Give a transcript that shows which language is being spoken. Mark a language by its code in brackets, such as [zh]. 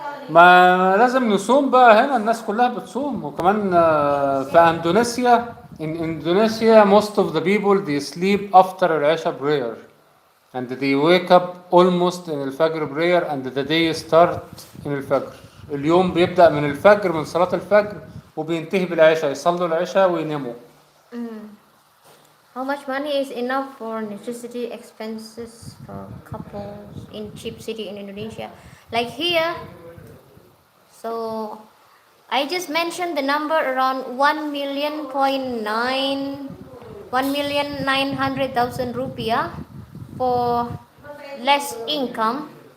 [ar] ما لازم نصوم بقى هنا، الناس كلها بتصوم، وكمان في اندونيسيا. [en] In Indonesia, most of the people they sleep after العشاء prayer, and they wake up almost in الفجر prayer, and the day start in الفجر. [ar] اليوم بيبدأ من الفجر، من صلاة الفجر، وبينتهي بالعشاء، يصلوا العشاء ويناموا. [en] How much money is enough for necessity expenses for couples in Chip City in Indonesia? Like here, so I just mentioned the number around 1,900,000 rupiah for less income.